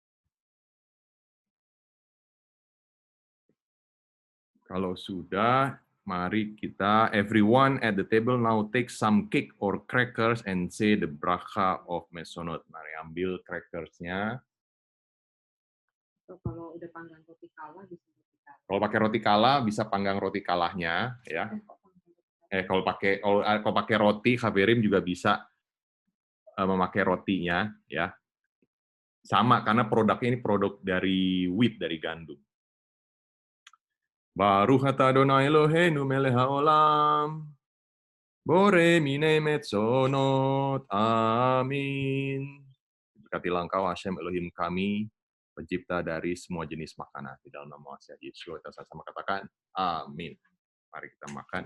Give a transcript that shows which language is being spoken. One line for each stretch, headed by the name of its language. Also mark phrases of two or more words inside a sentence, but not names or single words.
Indonesian: Kalau sudah, Mari kita,
English: everyone at the table now take some cake or crackers and say the bracha of Mesonot.
Indonesian: Mari ambil crackersnya. Kalau udah panggang roti kala bisa roti kala. Kalau pakai roti kala bisa panggang roti kalahnya, ya. Kalau pakai roti Haberim juga bisa memakai rotinya, ya. Sama karena produknya ini produk dari wheat, dari gandum.
Hebrew: ברוך אתה אדוני אלוהינו מלך העולם. בורא מיני מזונות.
Indonesian: Amin. Berkatilah Engkau Hashem Elohim kami, pencipta dari semua jenis makanan. Di dalam nama Yesus kita sama-sama katakan amin. Mari kita makan.